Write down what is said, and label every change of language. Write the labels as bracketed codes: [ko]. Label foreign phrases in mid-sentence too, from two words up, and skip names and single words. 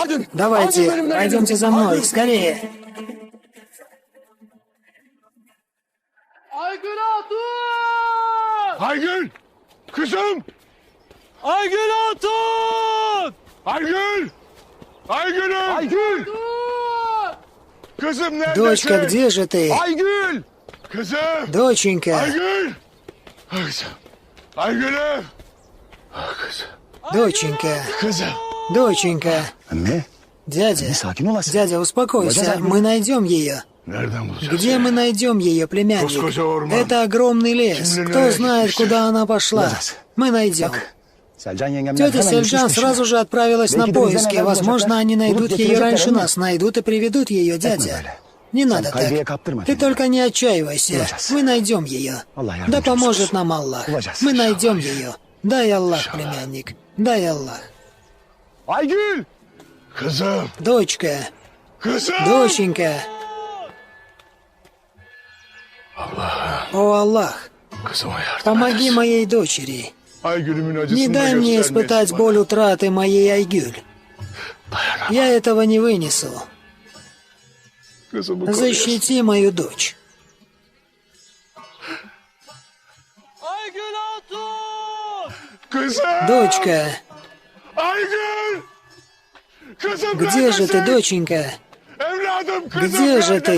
[ru] Давайте, пойдемте за мной, скорее. [tr] Aygül! Kızım! Aygül Hatun! Aygül! Aygül'üm! Aygül! Kızım neredesin? [ru] Дочка, где же ты? [tr] Aygül! Kızım! [ru] Доченька, [tr] Aygül! Ah, kızım! Aygül'üm! Ah, kızım! [ru] доченька, [tr] Kızım! [ru] доченька. [tr] Anne, [ru] Дядя, [tr] sakin olasın. [ru] дядя, успокойся, мы найдем ее. [tr] Nereden bulacağız? [ru] Где мы найдем ее, племянник? [tr] Koskoca orman. [ru] Это огромный лес. [tr] Kim bilir [ru] Кто [tr] nereye [ru] знает, [tr] gitmiştir? [ru] куда она пошла? [tr] Bulacağız. [ru] Мы найдем. [tr] Selcan yengemler [ru] Тетя [tr] hemen [ru] Сельджан [tr] düşmüş [ru] сразу же отправилась на [tr] Belki de bizden [ru] поиски. [tr] evvel [ru] Возможно, [tr] bulacaklar. [ru] они найдут [tr] Bulup [ru] ее [tr] getirecekler [ru] раньше [tr] ama. [ru] нас, найдут и приведут ее, [tr] Etme [ru] дядя. [tr] böyle. [ru] Не надо [tr] kaygıya [ru] так. [tr] kaptırma [ru] Ты [tr] kendini. [ru] только не отчаивайся. [tr] Bulacağız. [ru] Мы найдем ее. [tr] Allah [ru] Да [tr] yardımcımız [ru] поможет [tr] olsun. [ru] нам Аллах. [tr] Bulacağız. [ru] Мы найдем ее. Дай Аллах, племянник. Дай Аллах. [tr] Aygül! Kızım! [ru] Дочка, [tr] Kızım! [ru] доченька. О Аллах, [tr] Kızıma yardım [ru] помоги [tr] edesin. [ru] моей дочери. [tr] Aygül'ümün acısını [ru] Не [tr] da [ru] дай мне [tr] göstermeyesin [ru] испытать [tr] bana. [ru] боль утраты моей Айгюль. [tr] Dayanamam. [ru] Я этого не вынесу. [tr] Kızımı koruyorsun. [ru] Защити мою дочь. [tr] Aygül Hatun! Kızım! [ru] Дочка, [tr] Aygül! Kızım [ru] где же ты, [tr] neredesin? [ru] доченька? [tr] Evladım kızım [ru] Где же ты?